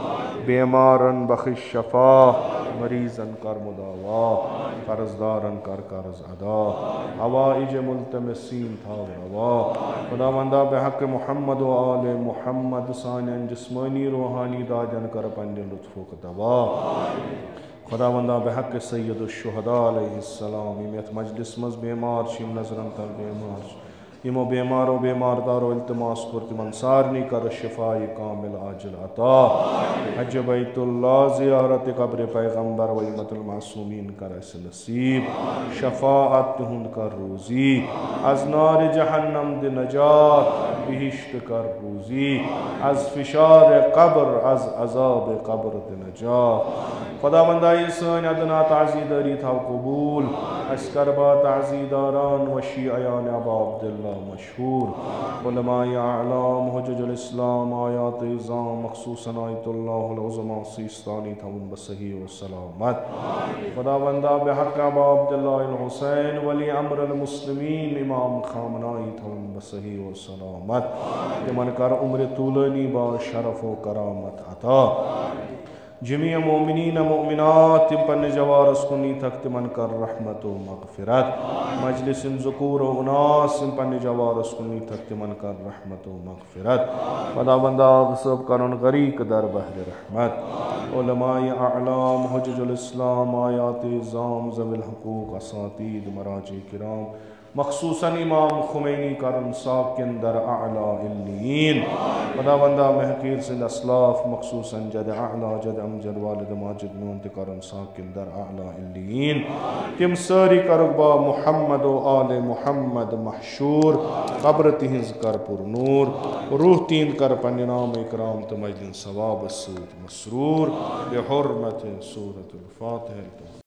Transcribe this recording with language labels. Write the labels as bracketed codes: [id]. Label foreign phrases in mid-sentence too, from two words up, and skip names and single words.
[ks] बेमारन बख़िश शफ़ा, मरीज़न कर मुदावा, कर्ज़दारन कर कर्ज़ अदा, हवाइज मुल्तमसीन था रवा। खुदावंदा बेहक़ मुहम्मद व आले मुहम्मद सानियन जिस्मानी रूहानी दाजन कर पंज लुत्फ़ुक दवा। खुदावंदा बेहक़ सय्यदुश्शुहदा अलैहिस्सलाम यथ मजलिस मज़ बेमार शिम नज़रन तल बेमार यमो बेमारो बेमारदारो इल्तिमास पर तिमन सारनी कर शिफाई कामिल आजिल अता। हज बैतुल्लाह ज़ियारत कब्र पैगम्बर व इम्मतुल मासूमीन कर ऐसे नसीब, शफ़ाअत हुंद कर रोज़ी, [fa] از نار جهنم [ks] दे नजात, बिहिश्त कर रोज़ी, [fa] از فشار قبر از عذاب قبر [ks] दे नजात। खुदावंदा ये सन अदना ताज़ीदारी था कबूल, अस्करबा ताज़ीदारान व शियायान अबा अब्दुल्लाह मशहूर, उलमाए आलाम हुज्जुल इस्लाम आयात इज़ाम मख़सूसन [ar] آية الله العظمى [ks] सीस्तानी थवन बसही व सलामत। खुदावंदा बेहक़ अबा अब्दुल्लाह हुसैन वली अम्रुल मुस्लिमीन इमाम ख़ामनाई थवन बसही व सलामत। तिमन कर उम्र तूलनी बा शरफ़ व करामत अता। जमीअ मोमिनीन मोमिनात तिम पन्ने जवारस कुनी तक तिमन कर रहमत व मग़फ़िरत। मजलिसिन ज़ुकूर व उनास तिम पन्ने जवारस कुनी तक तिमन कर रहमत व मग़फ़िरत। खुदावंदा सब करन गरीक [fa] در بحر رحمت. [ks] उलमाए आलाम हुज्जुल इस्लाम आयात इज़ाम ज़विल हुकूक असातीद मराजी किराम मख़सूसन इमाम खुमैनी करन साकिन [fa] در اعلی علیین. [ks] खुदावंदा महकीर सिंध असलाफ मख़सूसन जद आला जद अमजद वालिद माजिद में करन साकिन [fa] در اعلی علیین. [ks] तिम सारी करबा मुहम्मद व आले मुहम्मद महशूर, कब्र तिहिंज कर पुर नूर, रूह तीन कर पन्ने नाम इकराम तो मजलिन सवाब सूद मसरूर, [fa] بحرمت سورة الفاتحة.